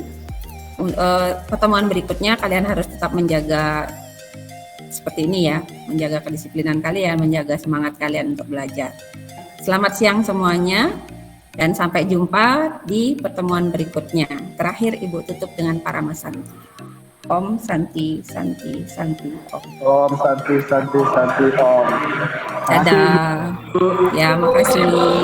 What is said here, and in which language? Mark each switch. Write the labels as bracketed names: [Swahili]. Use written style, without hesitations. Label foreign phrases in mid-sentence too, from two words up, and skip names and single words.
[Indonesian] Pertemuan berikutnya kalian harus tetap menjaga seperti ini ya, menjaga kedisiplinan kalian, menjaga semangat kalian untuk belajar. Selamat siang semuanya dan sampai jumpa di pertemuan berikutnya. Terakhir Ibu tutup dengan Parama Santi. [Sanskrit] Om Santi Santi Santi Om. Om Santi Santi Santi Om. [Indonesian] Dadah. Ya, makasih.